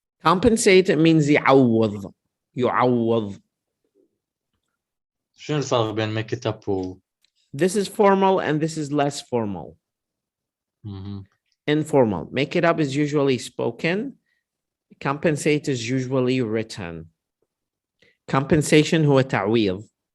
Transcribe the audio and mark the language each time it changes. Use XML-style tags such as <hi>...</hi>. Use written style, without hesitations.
<en>Compensate, it means يعوض.</en> <ar>يعوض. شنو الفرق بين</ar> <en>make it up</en> <ar>و...</ar> <en>This is formal and this is less formal. Informal. Make it up is usually spoken. Compensate is usually written.</en> <ar>Compensation هو تعويض.</ar>